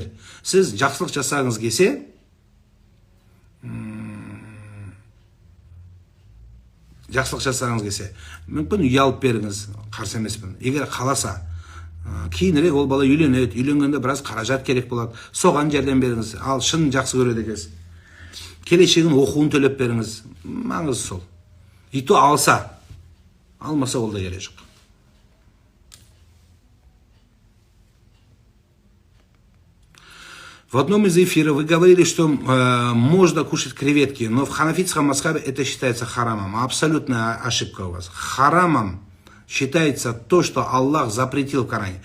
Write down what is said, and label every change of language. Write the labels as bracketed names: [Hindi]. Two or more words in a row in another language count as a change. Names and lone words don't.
[Kazakh] Сіз жақсылық жасағыңыз келсе, мүмкін үй алып беріңіз, қарсы емеспін. Егер қаласа, кейінірек ол бала үйленеді, үйленгенде біраз қаражат керек болады. Соған жәрдем беріңіз, ал шын жақсы көреді екенсіз. Келешегін оқуын төлеп беріңіз. Маңызы сол. И то алса, алмаса ол да керек жоқ. [Russian] В одном из эфиров вы говорили, что можно кушать креветки, но в ханафитском мазхабе это считается харамом. Абсолютная ошибка у вас. Харамом считается то, что Аллах запретил в Коране.